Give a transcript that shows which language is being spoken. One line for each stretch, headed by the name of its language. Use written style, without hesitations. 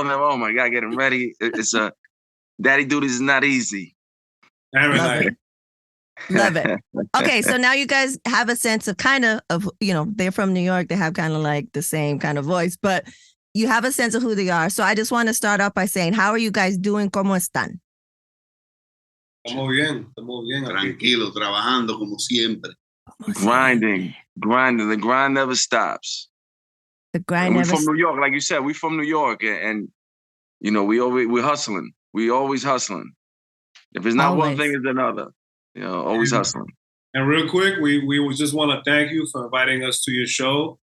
English: And oh my God, getting ready. It's daddy duties is not easy. Love it. Okay, so now you guys have a sense of they're from New York. They have kind of like the same kind of voice, but you have a sense of who they are. So I just want to start off by saying, how are you guys doing?
Spanish: ¿Cómo están? Estamos bien. Tranquilo, trabajando como siempre.
English: Grinding. The grind never stops. The grind And we're never. from New York, like you said. We're from New York, and you know, we're hustling. We always hustling. If it's not one thing, it's another. You know, always hustling. And real quick, we just want to thank you for inviting us to your show.